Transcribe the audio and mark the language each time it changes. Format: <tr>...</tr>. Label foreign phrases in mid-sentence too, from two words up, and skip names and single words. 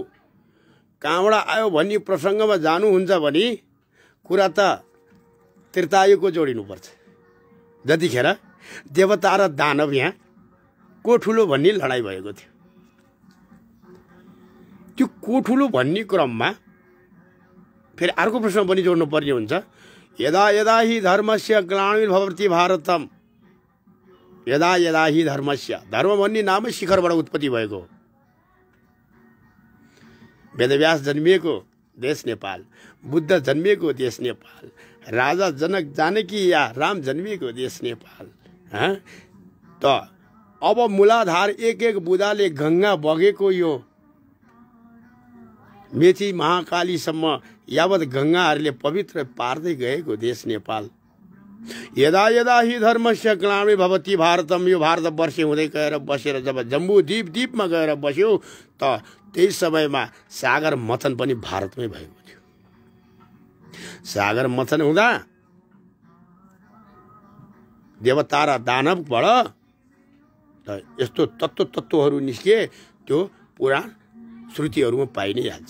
<ne>कहाँबाट आयो भन्ने प्रसङ्गमा जानुहुन्छ भने कुरा त त्रेतायुगको जोडिनुपर्छ। जतिखेर देवता र दानव यहाँ को ठुलो भन्ने लडाइँ भएको थियो। त्यो को ठुलो भन्ने क्रममा फेरि अर्को प्रश्न पनि जोड्नु पर्ने हुन्छ।</ne> <sa>यदा यदा हि धर्मस्य ग्लानिर्भवति भारतम, यदा यदा हि धर्मस्य,</sa> <ne>धर्म भन्ने नामै शिखरबाट उत्पत्ति भएको। वेदव्यास जन्मिएको देश नेपाल, बुद्ध जन्मिएको देश नेपाल, राजा जनक जानकी या राम जन्मिएको देश नेपाल। त अब मूलाधार एक एक बुदाले गंगा बगेको यो मेची महाकालीसम्म यावत गंगाहरूले पवित्र पार्दै गएको देश नेपाल।</ne> <sa>यदा यदा हि धर्मस्य ग्लानिर्भवति भारतम,</sa> <ne>यो भारतवर्ष हुँदै गएर बसेर जब जम्बू द्वीपमा गएर बस्यो त त्यही समयमा सागर मथन पनि भारतमै भएको थियो। सागर मथन हुँदा देवता र दानवबाट यस्तो तत्त्वहरू निस्के, त्यो पुराण श्रुतिहरूमा पाइ नै हाल्छ।</ne>